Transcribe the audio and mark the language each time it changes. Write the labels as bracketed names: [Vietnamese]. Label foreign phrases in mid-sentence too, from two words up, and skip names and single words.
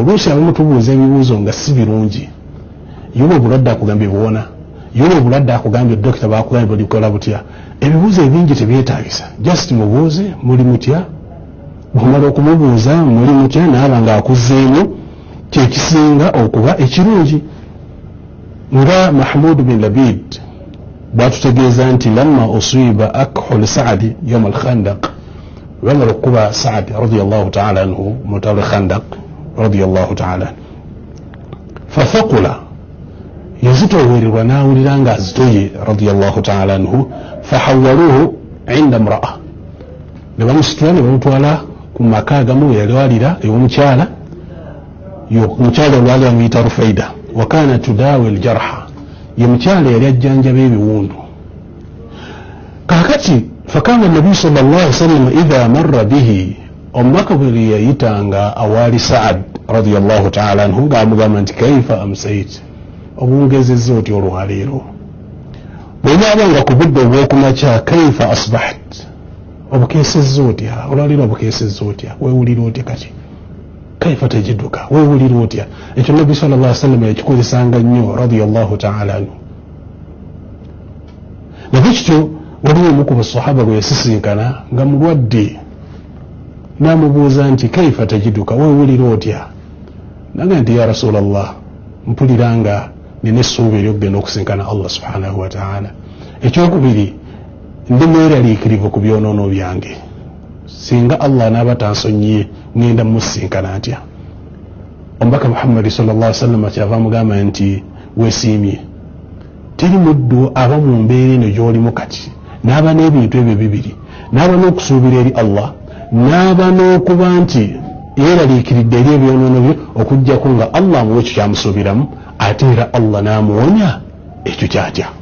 [Ganda] Oluusi abamu tubuuza ebibuuzo nga si birungi. Yoba obulwadde akugambye buwona, yoba obulwadde akugambye dokita bakugambye bulikola butya. Ebibuuzo ebingi tebyetaagisa. Just mubuuze muli mutya. Bw'omala okumubuuza muli mutya naaba nga akuzzeemu, kyekisinga okuba ekirungi. Nga Mahmud bin Labid bwatutegeeza nti [Arabic] لما أصيب أكحل سعد يوم الخندق, [Ganda] bamala okuba Saadi [Arabic] رضي الله تعالى عنه [Ganda] mutawala Khandaq [Arabic] رضي الله تعالى, [Ganda] fathaqula, yazitowererwa n'awulira nga azitoye [Arabic] رضي الله تعالى عنه فحولوه عند امرأة, [Ganda] ne bamusitula ne bamutwala ku maka agamu yalwalira ew'omukyala. Omukyala olwali amuyita Rufaida, [Arabic] وكانت تداوي الجرحى, [Ganda] ye mukyala yali ajjanjaba ebiwundu. Kaakati [Arabic] فكان النبي صلى الله عليه وسلم إذا مر به, [Ganda] omubaka bwe yayitanga awaali Saad [Arabic] رضي الله تعالى عنه [Ganda] ng'amugamba nti [Arabic] كيف أمسيت, [Ganda] obungezezza oti olwaleero. Bw'onaaba nga ku budde obw'okumakya [Arabic] كيف أصبحت, [Ganda] obukeesezza otya olwaleero, obukeesezza otya, weewulira otya kati, [Arabic] كيف تجدك, [Ganda] weewulira otya. Ekyo Nabbi [Arabic] صلى الله عليه وسلم [Ganda] yakikozesanga nnyo [Arabic] رضي الله تعالى عنه. [Ganda] Nakityo waliwo omu ku basahaba bwe yasisinkana nga mulwadde, n'amubuuza nti [Arabic] كيف تجدك, [Ganda] weewulira otya. Naga nti [Arabic] يا رسول الله, [Ganda] mpulira nga nina essuubi eryokugenda okusinkana Allah [Arabic] سبحانه وتعالى. [Ganda] Ekyokubiri, ndi mweraliikirivu ku byonoono byange. Singa Allah n'aba tansonyiye ngenda musinkana ntya. Omubaka Muhammad [Arabic] صلى الله عليه وسلم [Ganda] kyava amugamba nti weesiimye. Teri muddu aba mu mbeera eno gy'olimu kati, n'aba n'ebintu ebyo bibiri, n'aba n'okusuubira eri Allah, n'aba n'okuba nti yeeraliikiridde eri ebyonoono bye, okuggyako nga Allah amuwa ekyo kyamusuubiramu, ate era Allah n'amuwonya ekyo kyatya.